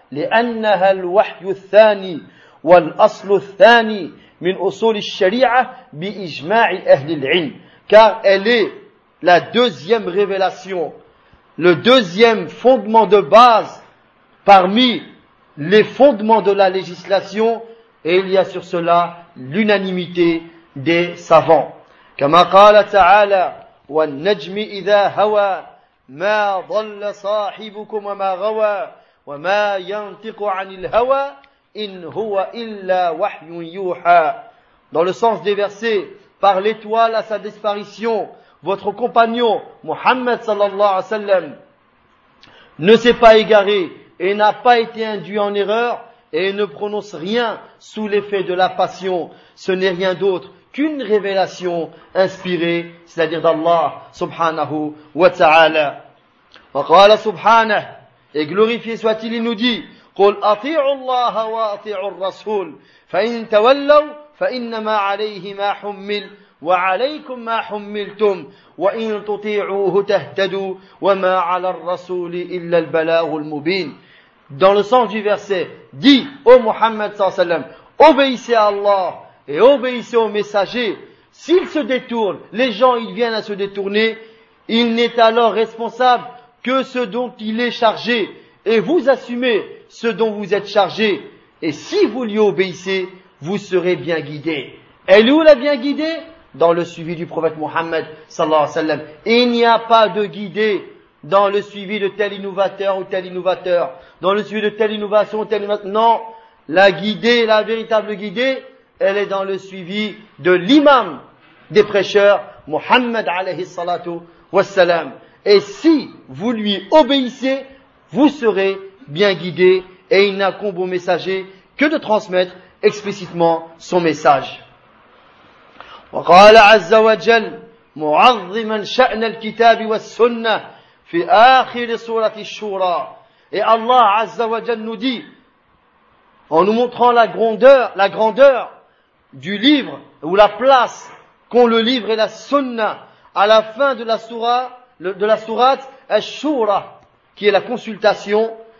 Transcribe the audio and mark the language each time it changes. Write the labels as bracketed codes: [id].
[ar] لِأَنَّهَا الْوَحْيُ الثَّانِي وَالْأَصْلُ الثَّانِي مِنْ أُصُولِ الشَّرِيعَةِ بِإِجْمَاعِ أَهْلِ الْعِلْمِ. [fr] Car elle est la deuxième révélation, le deuxième fondement de base parmi les fondements de la législation, et il y a sur cela l'unanimité des savants. [ar] كما قال تعالى والنجم إذا هوى ما ضل صاحبكم وما غوى وما ينطق عن الهوى إن هو إلا وحي يوحى. [fr] dans le sens des versets, par l'étoile à sa disparition, votre compagnon, Muhammad sallallahu alayhi wa sallam, ne s'est pas égaré et n'a pas été induit en erreur et ne prononce rien sous l'effet de la passion. Ce n'est rien d'autre qu'une révélation inspirée, c'est-à-dire d'Allah subhanahu wa ta'ala. [ar] وقال سبحانه [fr] et glorifié soit-il, il nous dit [ar] قل أطيعوا الله وأطيعوا الرسول فإن تولوا فإنما عليه ما حمل وعليكم ما حملتم وإن تطيعوه تهتدوا وما على الرسول إلا البلاغ المبين. [fr] Dans le sens du verset, dit au Mohammed sallam, obéissez à Allah et obéissez au messager. S'il se détourne, les gens ils viennent à se détourner, il n'est alors responsable que ce dont il est chargé, et vous assumez ce dont vous êtes chargé, et si vous lui obéissez, vous serez bien guidé. Elle est où la bien guidée? Dans le suivi du prophète Mohammed sallallahu alayhi wa sallam. Il n'y a pas de guidé dans le suivi de tel innovateur ou tel innovateur, dans le suivi de telle innovation ou telle innovation. Non, la guidée, la véritable guidée, elle est dans le suivi de l'imam des prêcheurs, Mohammed alayhi salatu wa sallam. Et si vous lui obéissez, vous serez bien guidé et il n'incombe au messager que de transmettre explicitement son message. [ar] وقال عز وجل معظما شأن الكتاب والسنة في آخر سورة الشورى. [fr] Et Allah [ar] عز وجل [fr] nous dit, en nous montrant la grandeur du livre ou la place qu'ont le livre et la sunna à la fin de la sourate, de la sourate Ash-Shura, qui est la consultation.